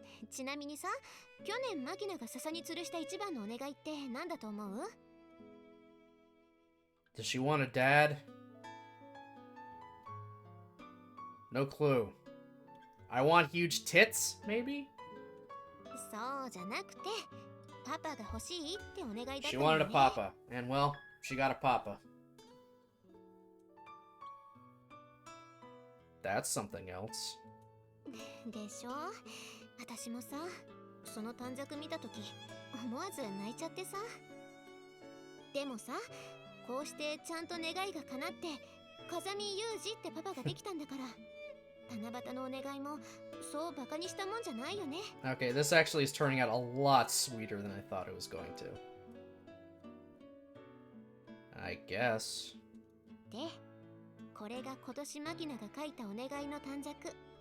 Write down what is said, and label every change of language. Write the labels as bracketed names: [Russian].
[Japanese] ちなみにさ、去年マキナが笹に吊るした一番のお願いって何だと思う？ [English] Does she want a dad? No clue. I want huge tits, maybe? [Japanese] そうじゃなくて、パパが欲しいってお願いだったよね。 [English] wanted a papa, and well, she got a papa. That's something else. [Japanese] でしょ？私もさ、その短冊見たとき思わず泣いちゃってさ。でもさ、こうしてちゃんと願いが叶って風見裕二ってパパができたんだから、七夕のお願いもそうバカにしたもんじゃないよね。 [English] Okay, this actually is turning out a lot sweeter than I thought it was going to. I guess. [Japanese] で、これが今年マキナが書いたお願いの短冊。